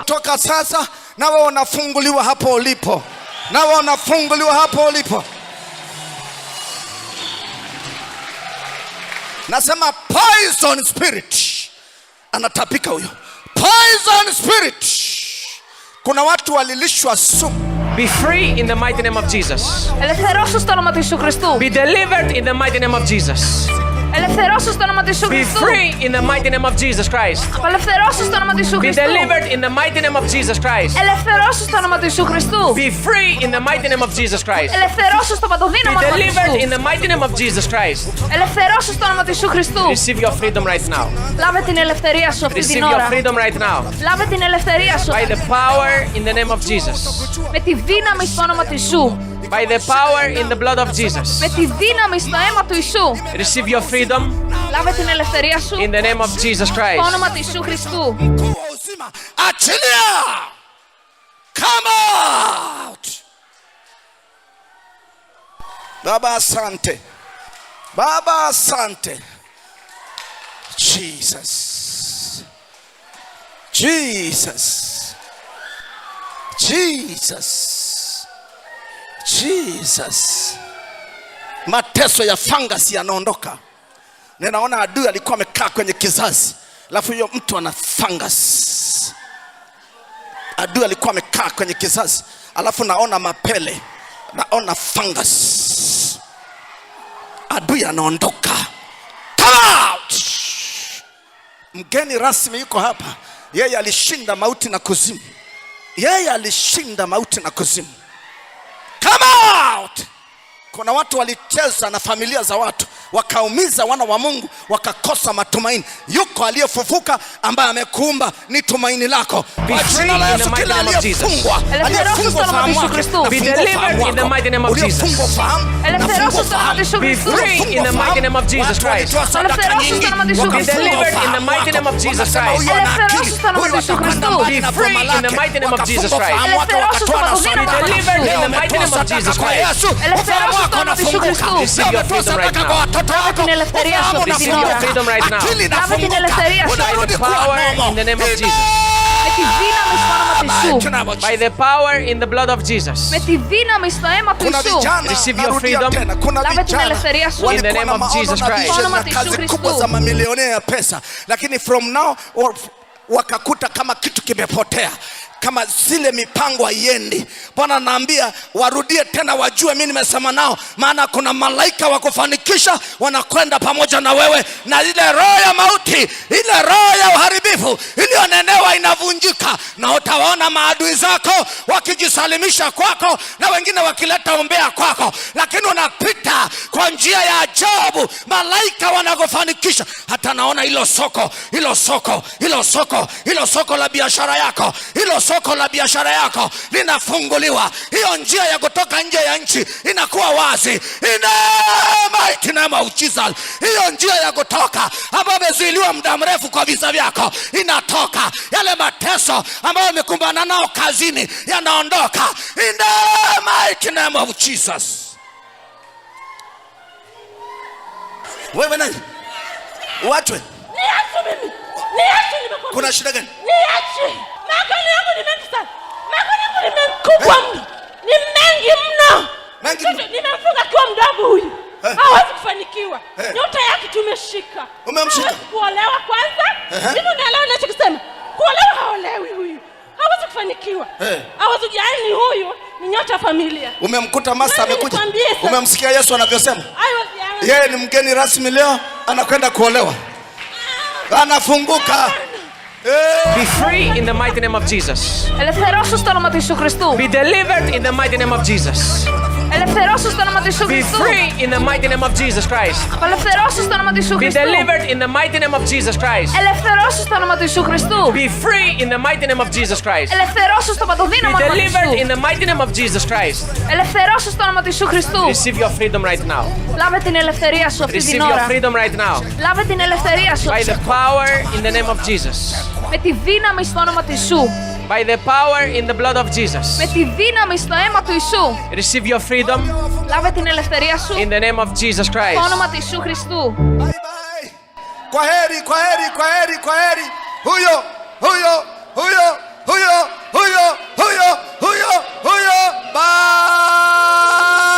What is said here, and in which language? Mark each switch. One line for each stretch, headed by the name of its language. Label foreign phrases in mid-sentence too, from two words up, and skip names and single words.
Swahili: Toka sasa nawe unafunguliwa hapo ulipo, nawe unafunguliwa hapo ulipo. Nasema
English: poison spirit
Swahili: anatapika huyo.
English: Poison spirit.
Swahili: Kuna watu walilishwa sumu.
English: Be free in the mighty name of Jesus.
Greek: Ελευθερώσου στο όνομα του Ιησού Χριστού.
English: Be delivered in the mighty name of Jesus.
Greek: Ελευθερώσου στο όνομα του Ιησού Χριστού.
English: Be free in the mighty name of Jesus Christ.
Greek: Απελευθερώσου στο όνομα του Ιησού Χριστού.
English: Be delivered in the mighty name of Jesus Christ.
Greek: Ελευθερώσου στο όνομα του Ιησού Χριστού.
English: Be free in the mighty name of Jesus Christ.
Greek: Ελευθερώσου στο παντοδύναμο του Ιησού.
English: Be delivered in the mighty name of Jesus Christ.
Greek: Ελευθερώσου στο όνομα του Ιησού Χριστού.
English: Receive your freedom right now.
Greek: Λάβε την ελευθερία σου αυτή την ώρα.
English: Receive your freedom right now.
Greek: Λάβε την ελευθερία σου.
English: By the power in the name of Jesus.
Greek: Με τη δύναμη στο όνομα του Ιησού.
English: By the power in the blood of Jesus.
Greek: Με τη δύναμη στο αίμα του Ιησού.
English: Receive your freedom.
Greek: Λάβε την ελευθερία σου.
English: In the name of Jesus Christ.
Greek: Στο όνομα του Ιησού Χριστού.
English: Achilia! Come out!
Swahili: Baba asante. Baba asante. Jesus. Jesus. Jesus. Jesus. Mateso ya fungus yanaondoka. Ninaona adui alikuwa amekaa kwenye kizazi, alafu huyo mtu ana fungus. Adui alikuwa amekaa kwenye kizazi, alafu naona mapele, naona fungus. Adui anaondoka.
English: Come out!
Swahili: Mgeni rasmi yuko hapa. Yeye alishinda mauti na kuzimu. Yeye alishinda mauti na kuzimu.
English: Come out!
Swahili: Kuna watu walicheza na familia za watu, wakaumiza wana wa Mungu, wakakosa matumaini. Yuko aliyefufuka ambaye amekuumba, ni tumaini lako. Kwa jina la Yesu, kila aliyefungwa, aliyefungwa fahamu wake,
English: be delivered in the mighty name of Jesus. Be free in the mighty name of Jesus Christ. Be delivered in the mighty name of Jesus Christ. Be free in the mighty name of Jesus Christ. Be delivered in the mighty name of Jesus Christ. Receive your freedom right now. Receive your freedom right now. By the power in the name of Jesus. By the power in the blood of Jesus. Receive your freedom in the name of Jesus Christ.
Swahili: Mamilionea ya pesa, lakini
English: from now
Swahili: wakakuta kama kitu kimepotea, kama zile mipango haiendi. Bwana anaambia warudie tena, wajue mimi nimesema nao, maana kuna malaika wa kufanikisha wanakwenda pamoja na wewe, na ile roho ya mauti, ile roho ya uharibifu iliyonenewa inavunjika, na utawaona maadui zako wakijisalimisha kwako na wengine wakileta umbea kwako, lakini unapita kwa njia ya ajabu. Malaika wanakufanikisha. Hata naona hilo soko la biashara yako, hilo soko la biashara yako linafunguliwa. Hiyo njia ya kutoka nje ya nchi inakuwa wazi.
English: In the mighty name of Jesus.
Swahili: Hiyo njia ya kutoka ambayo imezuiliwa muda mrefu kwa visa vyako inatoka. Yale mateso ambayo umekumbana nao kazini yanaondoka.
English: In the mighty name of Jesus.
Swahili: Wewe nani? Uachwe. Niache mimi. Niache nimekuwa. Kuna shida gani? Niache. Magoli yangu ni mengi sana. Magoli yangu ni makubwa mno. Ni mengi mno. Mengi mno. Nimemfunga kwa mdogo huyu. Hawezi kufanikiwa. Nyota yake tumeshika. Umemshika? Kuolewa kwanza. Hivi unaelewa ninachokisema? Kuolewa haolewi huyu. Hawezi kufanikiwa. Hawezi, yani huyu ni nyota ya familia. Umemkuta master amekuja. Umemsikia Yesu anavyosema? Yeye ni mgeni rasmi leo, anakwenda kuolewa. Anafunguka.
English: Be free in the mighty name of Jesus. Be delivered in the mighty name of Jesus. Be free in the mighty name of Jesus Christ. Be delivered in the mighty name of Jesus Christ. Be free in the mighty name of Jesus Christ. Be delivered in the mighty name of Jesus Christ. Receive your freedom right now. Receive your freedom right now. By the power in the name of Jesus.
Greek: Με τη δύναμη στο όνομα του Ιησού.
English: By the power in the blood of Jesus.
Greek: Με τη δύναμη στο αίμα του Ιησού.
English: Receive your freedom.
Greek: Λάβε την ελευθερία σου.
English: In the name of Jesus Christ.
Greek: Στο όνομα του Ιησού Χριστού.
English: Bye bye.
Swahili: Kwaheri, kwaheri, kwaheri, kwaheri. Huyo, huyo, huyo, huyo, huyo, huyo, huyo, huyo.
English: Bye.